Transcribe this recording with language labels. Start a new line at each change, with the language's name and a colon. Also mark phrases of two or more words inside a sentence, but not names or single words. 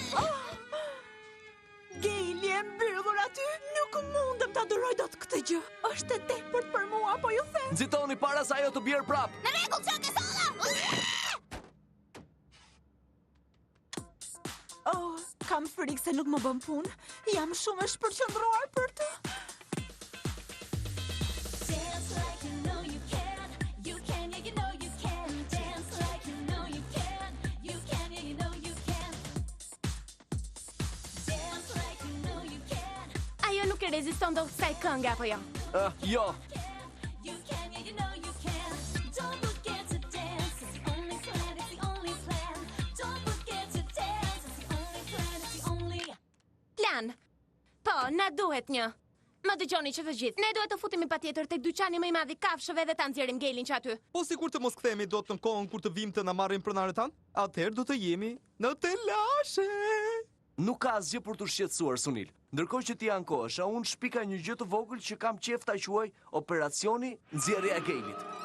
Albanian: Gaili e mbyllur aty, nuk mundem ta duroj dot këtë gjë. Është e tepërt për mua, po ju them. Nxitoni para se ajo të bjerë prap. Në rregull, çka ke solla? Oh, kam frikë se nuk më bën punë. Jam shumë e shpërqendruar për të.
English: Dance like you know you can. You can, yeah, you know you can. Dance like you know you can. You can, yeah, you know you can. Dance like you know you can.
Albanian: Ajo nuk e reziston dot kësaj kënge apo jo? Jo.
English: You can, yeah, you know you can. Don't forget to dance. It's the only plan, it's the only plan. Don't forget to dance. It's the only plan, it's the only
Albanian: duhet një. Më dëgjoni që të gjithë. Ne duhet të futemi patjetër tek dyqani më i madh i kafshëve dhe ta nxjerrim Gelin që aty. Po sikur të mos kthehemi dot në kohën kur të vim të na marrin pronarët tanë, atëherë do të jemi në telashe. Nuk ka asgjë për të shqetësuar, Sunil. Ndërkohë që ti ankohesh, unë shpika një gjë të vogël që kam qef ta quaj operacioni nxjerrja e Gelit.